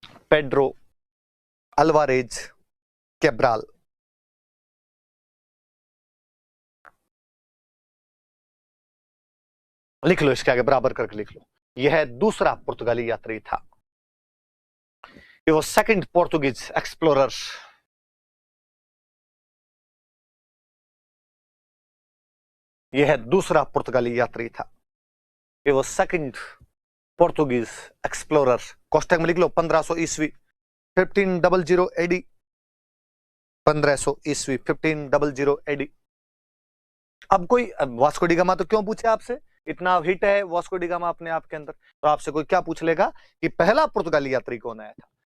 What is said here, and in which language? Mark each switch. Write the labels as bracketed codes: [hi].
[hi] Pedro Alvarez Cabral. लिख लो, इसके आगे बराबर करके लिख लो। यह दूसरा पुर्तगाली यात्री था। [en] He was second Portuguese explorer. [hi] यह दूसरा पुर्तगाली यात्री था। [en] He was second Portuguese explorer. [hi] कोष्टक में लिख लो 1500 ईस्वी 1500 AD। 1500 ईस्वी 1500 AD। अब कोई वास्को डी गामा तो क्यों पूछे आपसे, इतना हिट है वास्को डी गामा अपने आप के अंदर, तो आपसे कोई क्या पूछ लेगा कि पहला पुर्तगाली यात्री कौन आया था।